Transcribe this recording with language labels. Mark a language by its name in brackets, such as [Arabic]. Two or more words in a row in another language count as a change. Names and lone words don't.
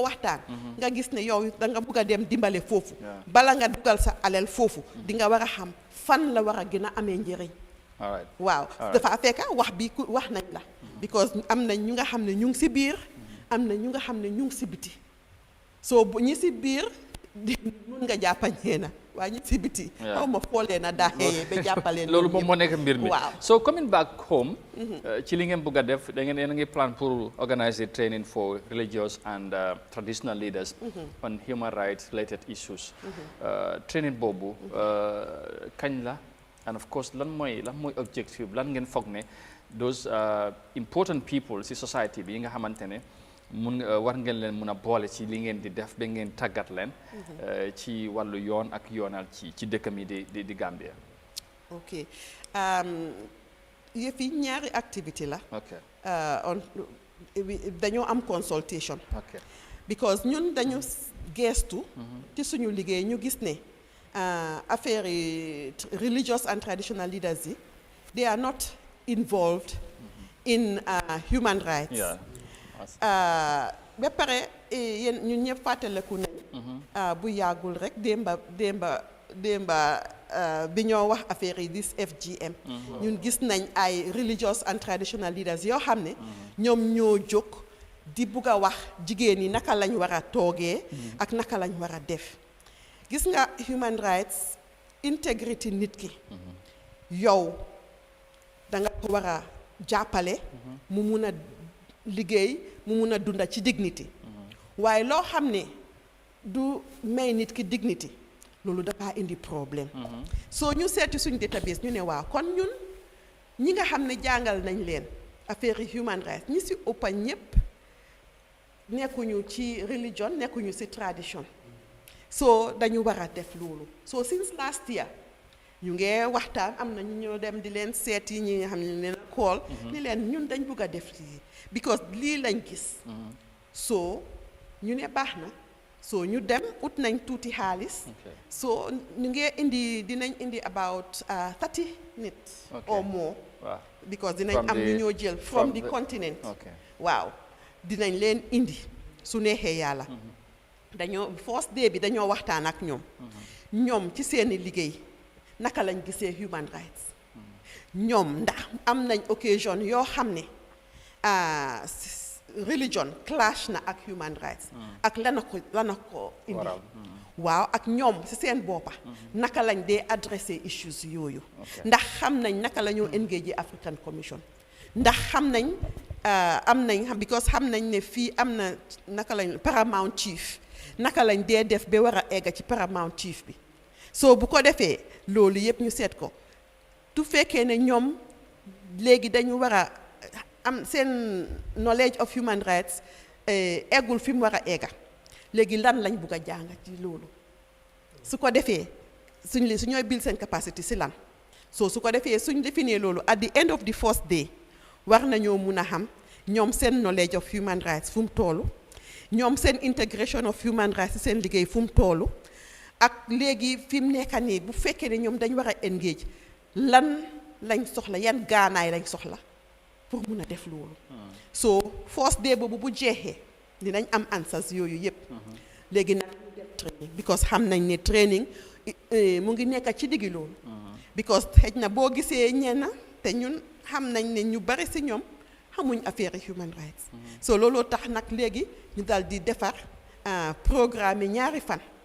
[Wolof] waxtaan nga gis ne yow da nga bugg a dem dimbale foofu bala nga dugal sa alal foofu di nga war a xam fan la war a gën a amee njëriñ waaw dafa fekk wax bi wax nañ la because am nañ ñu nga xam ne ñu ngi si biir am na ñu nga xam ne ñu ngi si biti soo bu ñi si biir mun nga jàppañee na waaye ñi si biti xaw ma foolee na daaxee ba jàppaleen loolu moom moo nekk mbir mi [English] so coming back home [Wolof] ci li ngeen bëgg a def da ngeen ngi [English] plan pour organize training for religious and traditional leaders on human rights related issues [Wolof] training boobu kañ la [English] and of course [Wolof] lan mooy objective lan ngeen foog ne [English] those important people [Wolof] ci society bi yi nga xamante ne war ngeen leen mun a boole ci li ngeen di def ba ngeen tàggat leen ci wàllu yoon ak yoonal ci dëkk mi di Gambia. ok yëf yi ñaari activité la. dañoo am consultation. because ñun dañu geestu. ci suñu liggéey ñu gis ne affaire yi [English] religious and traditional leaders yi they are not involved in human rights. [Wolof] ba pare yéen ñun ñëpp fàttaleku nañ bu yàggul rek démba bi ñoo wax affaire yi [English] this FGM [Wolof] ñun gis nañ ay religious and traditional leaders yoo xam ne ñoom ñoo jóg di bugg a wax jigéen ñi naka lañ war a toogee ak naka lañ war a def gis nga [English] human rights integrity [Wolof] nit ki yow da nga ko war a jàppale mu mun a liggéey mu mun a dunda ci dignity waaye loo xam ne du may nit ki dignity loolu dafa indi problème soo ñu seeti suñ database ñu ne waaw kon ñun ñi nga xam ne jàngal nañ leen affaire [English] human rights [Wolof] ñi si ëppa ñëpp nekkuñu ci religion nekkuñu ci tradition soo dañu war a def loolu [English] so since last year [Wolof] ñu ngee waxtaan am na ñu ñoo dem di leen seeti ñi nga xam ne leen call ni leen ñun dañ bëgg a def lii because lii lañ gis so ñu ne baax na so ñu dem ut nañ tuuti xaalis so ñu ngee dinañ indi about 30 nit [English] or more [Wolof] because dinañ am ñu ñoo jël [English] from the continent [Wolof] waaw dinañ leen indi su neexee yàlla dañoo [English] first day [Wolof] bi dañoo waxtaan ak ñoom ci seeni liggéey naka lañ gisee [English] human rights [Wolof] ñoom ndax am nañ occasion yoo xam ne religion clash na ak [English] human rights [Wolof] ak lana ko indi waaw ak ñoom ci seen boppa naka lañ dee adressé issues yooyu ndax xam nañ naka la ñoo [English] engage African Commission [Wolof] ndax xam nañ am nañ because xam nañ ne fii am na naka lañ [English] paramount chief [Wolof] naka lañ dee def ba war a egga ci paramount chief bi so bu ko defee loolu yëpp ñu seet ko tu fekkee ne ñoom léegi dañu war a am seen [English] knowledge of human rights [Wolof] eggul fi mu war a egga léegi lan lañ bugg a jàng ci loolu su ko defee su ñooy build seen capacity si lan so su ko defee suñ définir loolu [English] at the end of the first day [Wolof] war nañoo mun a xam ñoom seen [English] knowledge of human rights [Wolof] fu mu toolu ñoom seen [English] integration of human rights [Wolof] si seen liggéey fu mu toolu ak léegi fi mu nekk nii bu fekkee ne ñoom dañ war a engage lan lañ soxla yan gaanaay lañ soxla pour mun a def loolu so [English] first day [Wolof] boobu bu jeexee dinañ am answers yooyu yëpp léegi nag ñu def training because xam nañ ne training mu ngi nekk ci diggi loolu because xëj na boo gisee ñenn te ñun xam nañ ne ñu bari si ñoom xamuñ affaire [English] human rights [Wolof] so looloo tax nag léegi ñu daal di defar programme yi ñaari fan